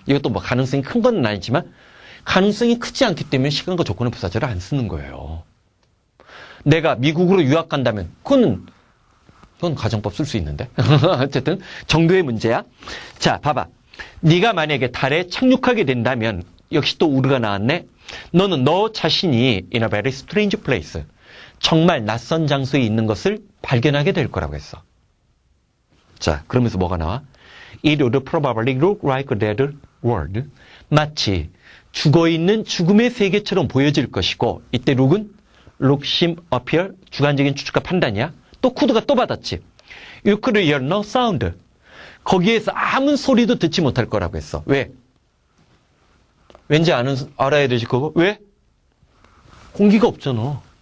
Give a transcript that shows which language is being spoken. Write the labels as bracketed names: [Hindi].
[Korean] 이것도 뭐 가능성이 큰 건 아니지만 가능성이 크지 않기 때문에 시간과 조건의 부사절을 안 쓰는 거예요. 내가 미국으로 유학 간다면 그건 가정법 쓸 수 있는데. 어쨌든 정도의 문제야. 자, 봐봐. 네가 만약에 달에 착륙하게 된다면 역시 또 우르가 나왔네. 너는 너 자신이 [English] in a very strange place. [Korean] 정말 낯선 장소에 있는 것을 발견하게 될 거라고 했어. 자, 그러면서 뭐가 나와? [English] It would probably look like a dead world. [Korean] 마치 죽어있는 죽음의 세계처럼 보여질 것이고, 이때 look은 look, seem, appear, 주관적인 추측과 판단이야. 또 could가 또 받았지. [English] You could hear no sound. [Korean] 거기에서 아무 소리도 듣지 못할 거라고 했어. 왜? 왠지 알아야 되실 거고. 왜? 공기가 없잖아.